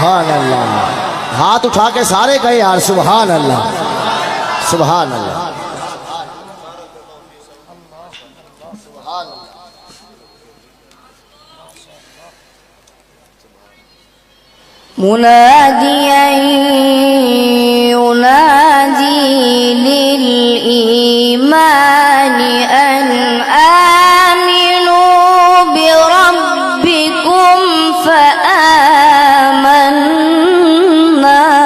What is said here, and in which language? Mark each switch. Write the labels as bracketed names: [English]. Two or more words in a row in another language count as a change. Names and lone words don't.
[Hindi] अल्लाह। हाथ उठा के सारे कहे यार [Arabic] سبحان الله، سبحان الله. مناديا ينادي للإيمان أن آمنوا بربكم فآمنا